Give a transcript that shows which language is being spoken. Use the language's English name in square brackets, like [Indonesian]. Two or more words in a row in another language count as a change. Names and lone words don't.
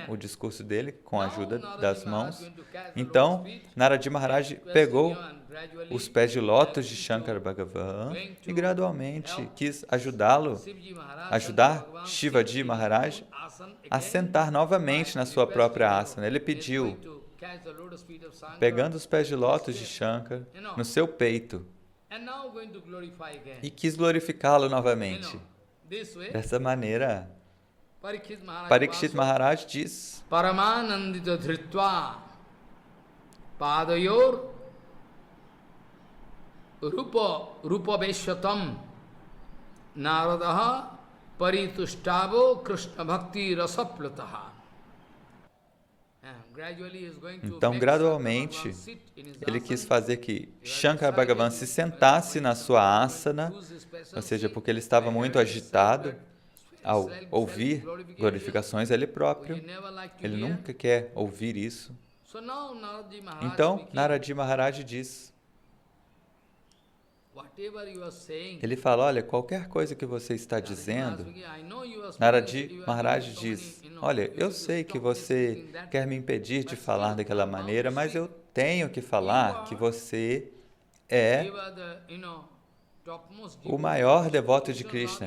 [Portuguese] O discurso dele com a ajuda das mãos. Então, Narad Maharaj pegou os pés de lótus de Shankar Bhagavan e gradualmente quis ajudar Shivaji Maharaj a sentar novamente na sua própria asana. Ele pediu, pegando os pés de lótus de Shankar no seu peito, e quis glorificá-lo novamente. Dessa maneira, Parikshit Maharaj diz: [Sanskrit] परमानन्दित धृत्वा पादयोर् रूप वेश्यताम् नारदः परितुस्तवो कृष्ण भक्ति रसप्लतः. [Portuguese] Então, gradualmente, ele quis fazer que Shankar Bhagavan se sentasse na sua asana, ou seja, porque ele estava muito agitado ao ouvir glorificações a ele próprio. Ele nunca quer ouvir isso. Então, Narad Maharaj diz, ele fala, olha, qualquer coisa que você está dizendo, Narad Maharaj diz, olha, eu sei que você quer me impedir de falar daquela maneira, mas eu tenho que falar que você é o maior devoto de Krishna.